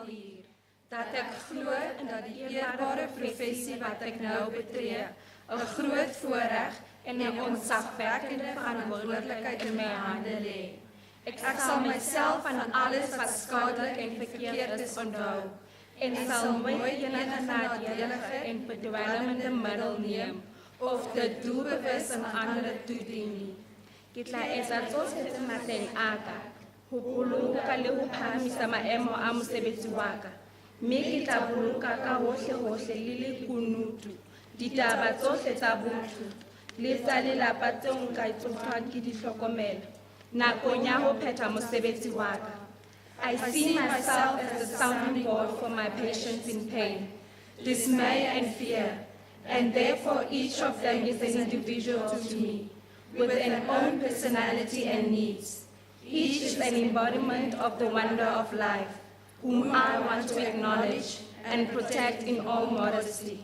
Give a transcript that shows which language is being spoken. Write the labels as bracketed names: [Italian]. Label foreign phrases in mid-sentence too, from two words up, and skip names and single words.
[Afrikaans] hier, dat ek glo en dat die eerbare professie wat ek nou betree, 'n groot voorreg en 'n ontzagwekkende verantwoordelikheid in my hande lê. Ek sal myself van alles wat skadelik en verkeerd is onthou en sal nooit enige nadelige en bedwelmende middel neem of dit doelbewus aan ander toedien nie. [Southern Sotho] Ke tla etsa tsohle tse matleng a ka ho boloka le ho phahamisa maemo a mosebetsi wa ka, mme ke tla boloka ka hohle le lekunutu ditaba tsohle tsa botho le tsa lelapa tseo nka itshotlwang ke di hlokomela nakong ya ho phetha mosebetsi wa ka. [English] I see myself as a sounding board for my patients in pain, dismay and fear, and therefore each of them is an individual to me, with an own personality and needs. Each is an embodiment of the wonder of life, whom I want to acknowledge and protect in all modesty.